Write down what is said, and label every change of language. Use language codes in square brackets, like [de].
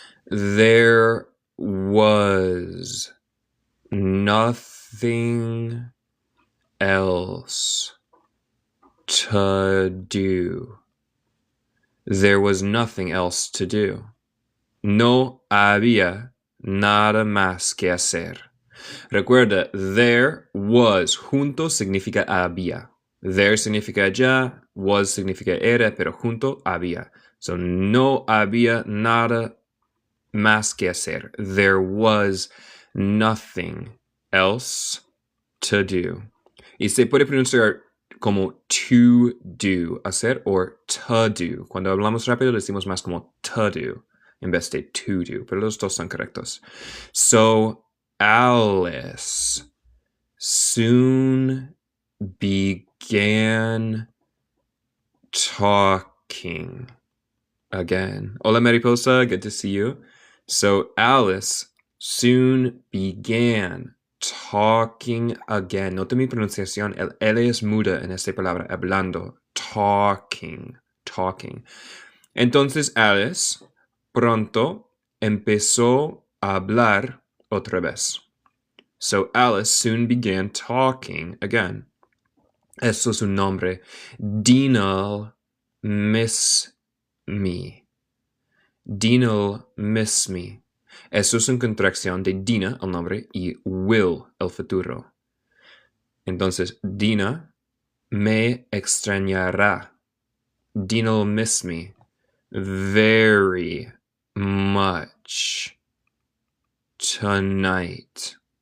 [en] There was nothing else to do. There was nothing else to do. [es] No había nada más que hacer. Recuerda, [en] there was, [es] junto significa había. There significa allá, was significa era, pero junto había. So no había nada más que hacer. [en] There was nothing else to do. [es] Y se puede pronunciar como to do, hacer, or to do. Cuando hablamos rápido decimos más como to do en vez de to do, pero los dos son correctos. [en] So Alice soon began talking again. Hola Mariposa, good to see you. So Alice soon began talking again. [es] Nota mi pronunciación. El L es muda en esta palabra. Hablando. Talking. Talking. Entonces Alice pronto empezó a hablar otra vez. [en] So Alice soon began talking again. [es] Eso es un nombre. [en] Dino miss me. Dino miss me. [es] Eso es una contracción de Dina, el nombre, y will, el futuro. Entonces, Dina me extrañará. [en] Dina will miss me very much tonight.